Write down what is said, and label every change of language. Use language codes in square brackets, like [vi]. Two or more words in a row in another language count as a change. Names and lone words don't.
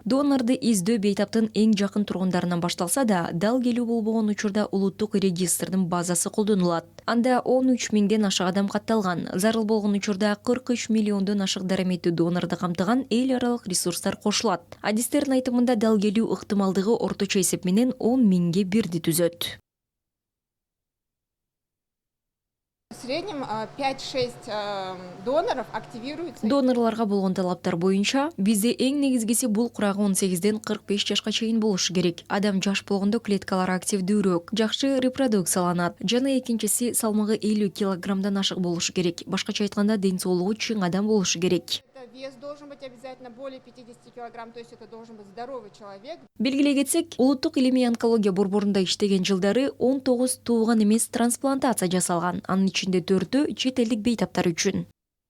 [ky] Донорду издөө бейтаптын эң жакын тургундарынан башталса да, дал келүү болбогон учурда улуттук регистрдин базасы колдонулат. Анда 13 миңден ашык адам катталган. Зарыл болгон учурда 43 миллиондон ашык дараметтүү донорду камтыган эл аралык ресурстар кошулат. Адистердин айтымында дал келүү ыктымалдыгы орточо эсеп менен 10 миңге бирди түзөт. [ru] В среднем 5-6 доноров активируются. [ky] Донорларга болгон талаптар боюнча бизде эң негизгиси бул курагы 18ден 45 жашка чейин болушу керек. Адам жаш болгондо клеткалар активдүүрөөк, жакшы репродукцияланат. Жана экинчиси салмагы 50 килограммдан ашык болушу керек. Башкача айтканда ден соолугу чың адам болушу керек. [ru] Вес должен быть обязательно более 50 килограмм, то есть это должен быть здоровый человек. [ky] Белгилей кетсек, улуттук илимий онкология борборунда иштеген жылдары 19 тууган эмес трансплантация жасалган. Анын ичинде 4-ü чет элдик бейтаптар үчүн.